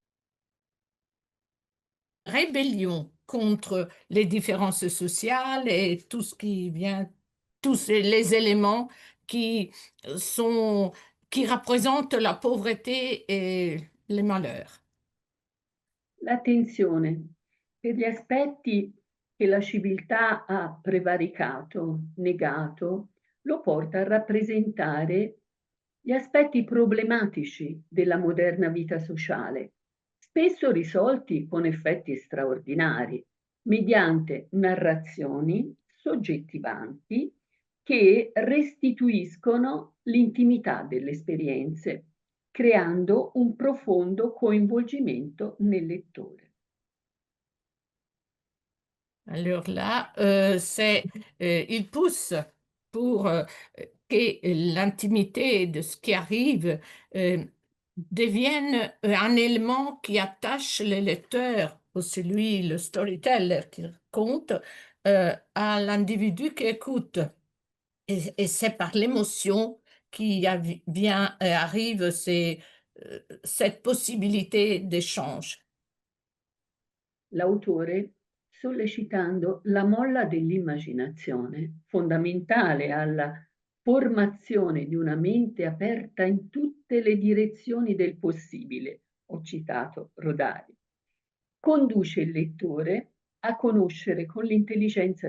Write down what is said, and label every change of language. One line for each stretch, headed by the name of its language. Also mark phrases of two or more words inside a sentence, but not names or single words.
French: rébellion contre les différences sociales et tout ce qui vient, tous les éléments qui rappresentent la pauvreté et les malheurs.
Italian: L'attenzione per gli aspetti che la civiltà ha prevaricato, negato, lo porta a rappresentare gli aspetti problematici della moderna vita sociale, spesso risolti con effetti straordinari, mediante narrazioni soggettivanti che restituiscono l'intimità delle esperienze, creando un profondo coinvolgimento nel lettore.
French: Alors là, il pousse pour que l'intimité de ce qui arrive devienne un élément qui attache le lecteur, ou celui, le storyteller qui raconte, à l'individu qui écoute. Et c'est par l'émotion qui arrive cette possibilité d'échange.
Italian: L'autore, sollecitando la molla dell'immaginazione, fondamentale alla formazione di una mente aperta in tutte le direzioni del possibile, ho citato Rodari, conduce il lettore a conoscere con l'intelligenza